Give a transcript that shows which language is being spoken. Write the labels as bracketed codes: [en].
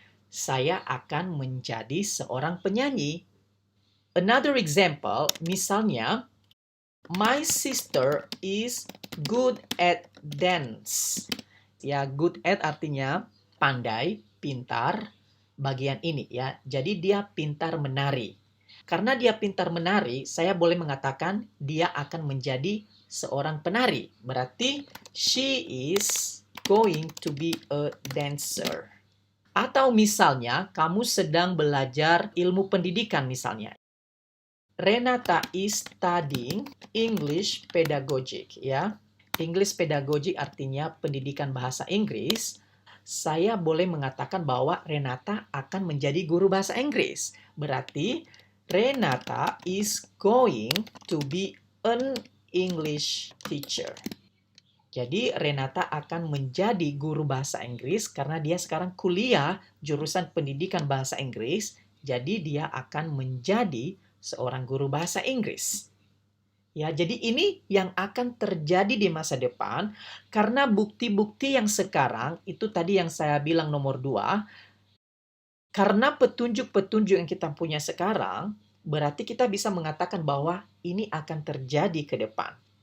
[id] Saya akan menjadi seorang penyanyi. [en] Another example, [id] misalnya, [en] my sister is good at dance. [id] Ya, good at artinya pandai, pintar, bagian ini ya. Jadi dia pintar menari. Karena dia pintar menari, saya boleh mengatakan dia akan menjadi seorang penari. Berarti [en] she is going to be a dancer. [id] Atau misalnya kamu sedang belajar ilmu pendidikan misalnya. [en] Renata is studying English pedagogic ya. [id] English pedagogic artinya pendidikan bahasa Inggris. Saya boleh mengatakan bahwa Renata akan menjadi guru bahasa Inggris. Berarti [en] Renata is going to be an English teacher. [id] Jadi Renata akan menjadi guru bahasa Inggris karena dia sekarang kuliah jurusan pendidikan bahasa Inggris. Jadi dia akan menjadi seorang guru bahasa Inggris. Ya, jadi ini yang akan terjadi di masa depan karena bukti-bukti yang sekarang itu tadi yang saya bilang nomor 2, karena petunjuk-petunjuk yang kita punya sekarang, berarti kita bisa mengatakan bahwa ini akan terjadi ke depan.